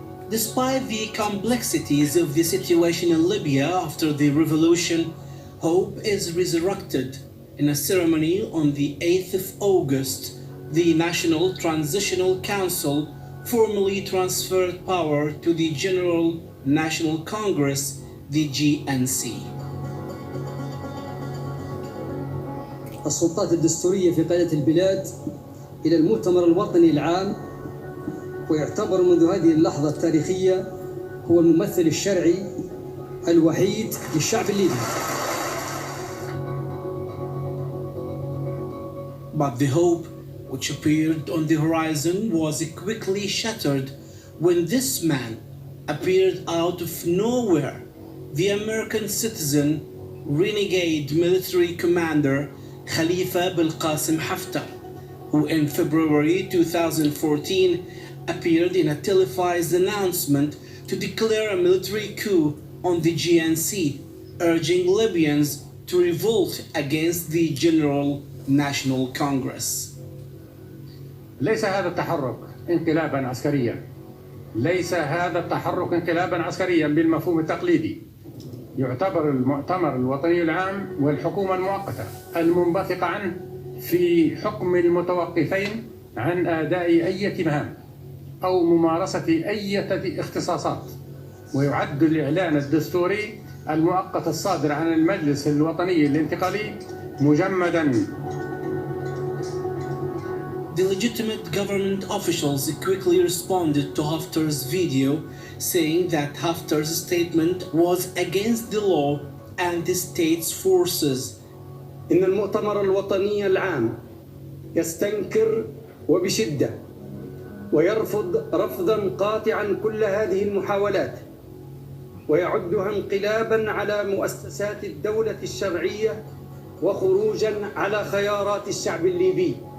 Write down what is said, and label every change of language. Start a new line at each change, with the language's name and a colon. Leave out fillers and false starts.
English: Despite the complexities of the situation in Libya after the revolution, hope is resurrected. In a ceremony on the 8th of August, the National Transitional Council formally transferred power to the General National Congress, the GNC.
Arabic: السلطات الدستورية في قيادة البلاد إلى المؤتمر الوطني العام، ويعتبر منذ هذه اللحظة التاريخية هو الممثل الشرعي الوحيد للشعب الليبي.
English: But the hope which appeared on the horizon was quickly shattered when this man appeared out of nowhere, the American citizen, renegade military commander Khalifa Belqasim Haftar, who in February 2014 appeared in a televised announcement to declare a military coup on the GNC, urging Libyans to revolt against the General National Congress.
Arabic: ليس هذا التحرك انقلابا عسكريا، ليس هذا التحرك انقلابا عسكريا بالمفهوم التقليدي. يعتبر المؤتمر الوطني العام والحكومة المؤقتة المنبثقة عنه في حكم المتوقفين عن أداء أي مهام أو ممارسة أي اختصاصات، ويعد الإعلان الدستوري المؤقت الصادر عن المجلس الوطني الانتقالي مجمدا.
English: The legitimate government officials quickly responded to Haftar's video, saying that Haftar's statement was against the law and the state's forces.
Arabic: إن المؤتمر الوطني العام يستنكر وبشدة ويرفض رفضا قاطعا كل هذه المحاولات، ويعدها انقلابا على مؤسسات الدولة الشرعية وخروجا على خيارات الشعب الليبي.